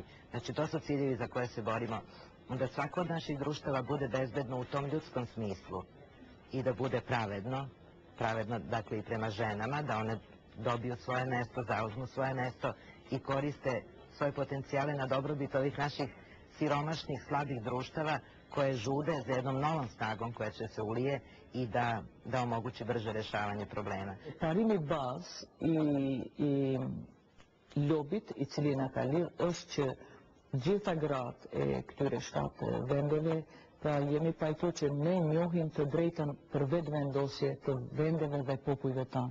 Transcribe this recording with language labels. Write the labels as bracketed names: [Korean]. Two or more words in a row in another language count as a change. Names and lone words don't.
[Serbian] Znači to su ciljevi za koje se borimo. Da svako od naših društava bude bezbedno u tom ljudskom smislu i da bude pravedno dakle i prema ženama, da one dobiju svoje mesto, zauzmu svoje mesto i koriste svoje potencijale na dobrobit ovih naših siromašnih, slabih društava koje žude za jednom novom snagom koja će se ulije i da omogući brže rešavanje problema. [Albanian] Parimi bazë i lobit i cili na ka lidh është që gjitha gratë e këtyre 7 vendeve, pra jemi pajtu që ne njohim të drejtën për vetë vendosje të vendeve dhe popujve tanë.